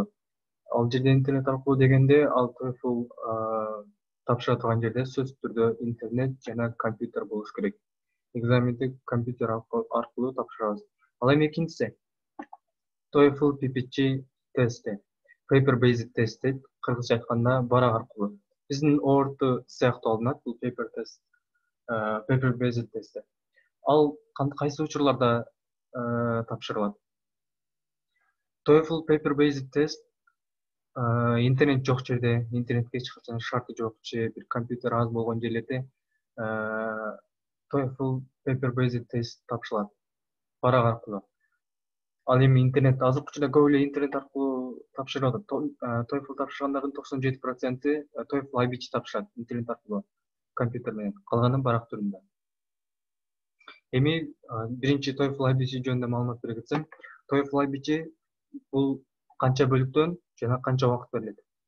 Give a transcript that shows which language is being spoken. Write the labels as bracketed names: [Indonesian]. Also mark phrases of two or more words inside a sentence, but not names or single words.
[Kyrgyz] Ал жерде интернет аркылуу дегенде, ал TOEFL тапшыра турган жерде сөзсүз түрдө интернет жана компьютер болуш керек. Экзаменди компьютер аркылуу тапшырабыз. Ал эми экинчиси TOEFL PPT тести. [English] Paper based [Kyrgyz] тест дейт, кыргызча айтканда барак аркылуу. Биздин ORT сыяктуу алынат бул [English] paper based [Kyrgyz] тести. Ал кайсы учурларда тапшырылат? TOEFL [English] paper based [Kyrgyz] тест интернет жок жерде, интернетке эч качан шарты жок же бир компьютер аз болгон жерлерде TOEFL [English] paper based [Kyrgyz] тест тапшырылат барак аркылуу. Ал эми интернет азыркы учурда көп эле интернет аркылуу тапшырып атат. TOEFL тапшыргандардын 97% TOEFL IBT тапшырат интернет аркылуу, компьютер менен. Калганы барак түрүндө. Эми биринчи TOEFL IBT жөнүндө маалымат бере кетсем, TOEFL IBT бул канча бөлүктөн жана канча убакыт берилет?